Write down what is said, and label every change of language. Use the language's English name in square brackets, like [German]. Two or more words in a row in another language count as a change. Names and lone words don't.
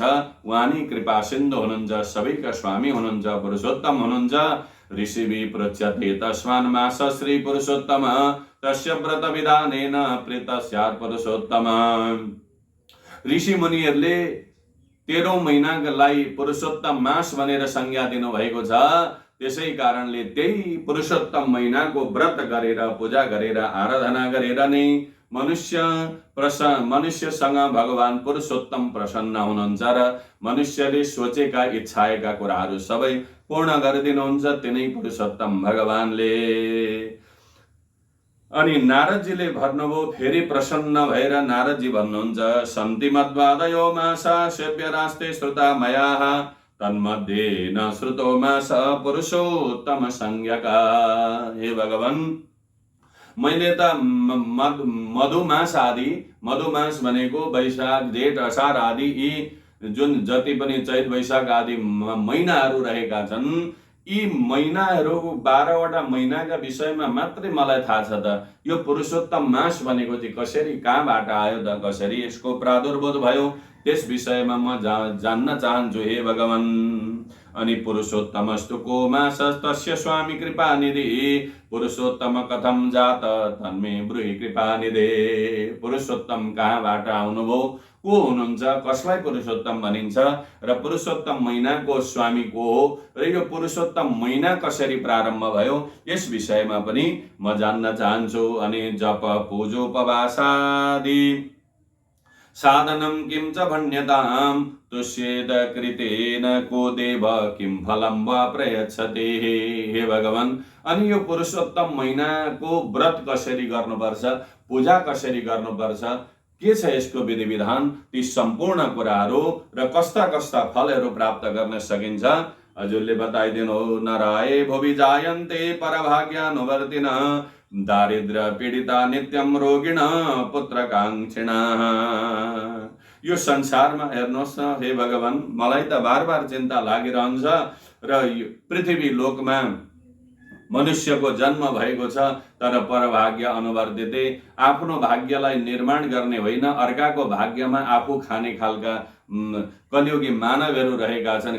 [Nepali] उहाँ नै कृपा सिन्धु हुनुहुन्छ, सबैका स्वामी हुनुहुन्छ, पुरुषोत्तम हुनुहुन्छ। [Sanskrit] ऋषिभि प्रोच्यते तस्मान् मास श्री पुरुषोत्तम तस्य व्रत विधानेन प्रीत स्यात् पुरुषोत्तम। [Nepali] ऋषि मुनिहरूले 13औं महिनालाई पुरुषोत्तम मास भनेर संज्ञा दिनु भएको छ। त्यसै कारणले त्यही पुरुषोत्तम महिनाको व्रत गरेर, पूजा गरेर, आराधना गरेर नै मनुष्यसँग भगवान पुरुषोत्तम प्रसन्न हुनुहुन्छ र मनुष्यले सोचेका इच्छाएका कुराहरू सबै पूर्ण गरिदिनुहुन्छ तिनै पुरुषोत्तम भगवानले। अनि नारदजीले भन्नुभयो, फेरि प्रसन्न भएर नारदजी भन्नुहुन्छ, [Sanskrit] सन्ति मद्वादयो मासा सेव्यरास्ते श्रुता मयाः तन्मध्ये न श्रुतो मास पुरुषोत्तम संज्ञका। [Nepali] हे भगवान, मैले त मधुमास आदि, मधुमास भनेको वैशाख जेठ असार आदि यी जुन जति पनि चैत वैशाख आदि महिनाहरू रहेका छन्, यी महिनाहरू 12वटा महिनाका विषयमा मात्रै मलाई थाहा छ त। यो पुरुषोत्तम मास भनेको चाहिँ कसरी, कहाँबाट आयो त, कसरी यसको प्रादुर्भाव भयो, त्यस विषयमा म जान्न चाहन्छु हे भगवान। [Sanskrit] अनि पुरुषोत्तमस्तु को मास तस्य स्वामी कृपा निधि पुरुषोत्तम कथम जात तन्मे ब्रूहि कृपा निधे। [Nepali] पुरुषोत्तम कहाँबाट आउनुभयो, को हुनुहुन्छ, कसलाई पुरुषोत्तम भनिन्छ र पुरुषोत्तम महिनाको स्वामी को हो र यो पुरुषोत्तम महिना कसरी प्रारम्भ भयो, यस विषयमा पनि म जान्न चाहन्छु। [Sanskrit] अनि जप पूजोपवासादि साधनं किं च भण्यतां तुष्येद कृतेन को देव किं फलं वा प्रयच्छते। [Nepali] हे भगवान, अनि यो पुरुषोत्तम महिनाको व्रत कसरी गर्नुपर्छ, पूजा कसरी गर्नुपर्छ, के छ यसको विधि विधान, ती सम्पूर्ण कुराहरू र कस्ता कस्ता फलहरू प्राप्त गर्न सकिन्छ हजुरले बताइदिनु। [Sanskrit] नराये भुवि जायन्ते परभाग्यानुवर्तिनः दारिद्र्य पीडिता नित्यम रोगिण पुत्रकाङ्क्षिणा। [Nepali] यो संसारमा हेर्नुहोस् न हे भगवान, मलाई त बार बार चिन्ता लागिरहन्छ र यो पृथ्वी लोकमा मनुष्यको जन्म भएको छ तर [Sanskrit] परभाग्य अनुवर्धिते, [Nepali] आफ्नो भाग्यलाई निर्माण गर्ने होइन, अर्काको भाग्यमा आफू खाने खालका कलियुगी मानवहरू रहेका छन्।